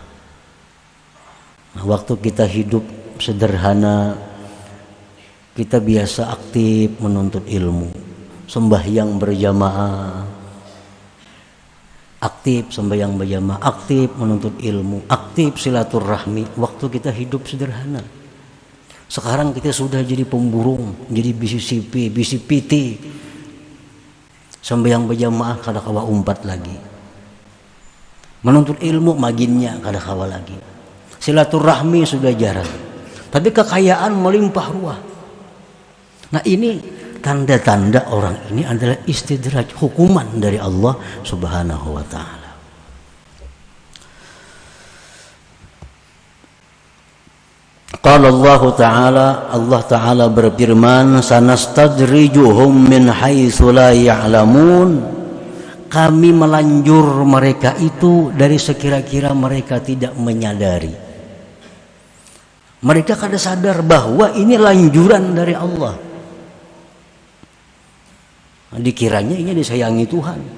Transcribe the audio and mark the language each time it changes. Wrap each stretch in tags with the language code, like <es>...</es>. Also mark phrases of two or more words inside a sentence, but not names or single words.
<id>Nah, waktu kita hidup sederhana, kita biasa aktif menuntut ilmu, sembahyang berjamaah, aktif sembahyang berjamaah, aktif menuntut ilmu, aktif silaturahmi waktu kita hidup sederhana. Sekarang kita sudah jadi pemburung,</id> <bjn>jadi bisi sipi, bisi piti. Sembahyang berjamaah kada kawa umpat lagi. Menuntut ilmu maginnya kada kawa lagi.</bjn> <id>Silaturahmi sudah jarang. Tapi kekayaan melimpah ruah. Nah ini tanda-tanda orang ini adalah istidraj, hukuman dari Allah</id> <ar>سبحانه وتعالى. قال الله تعالى berfirman, سنستدرجهم من حيث لا يعلمون.</ar> <id>Kami melanjur mereka itu dari sekira-kira mereka tidak menyadari.</id> <bjn>Mereka kada sadar bahwa ini lanjuran dari Allah.</bjn> <id>Dikiranya ini disayangi Tuhan.</id>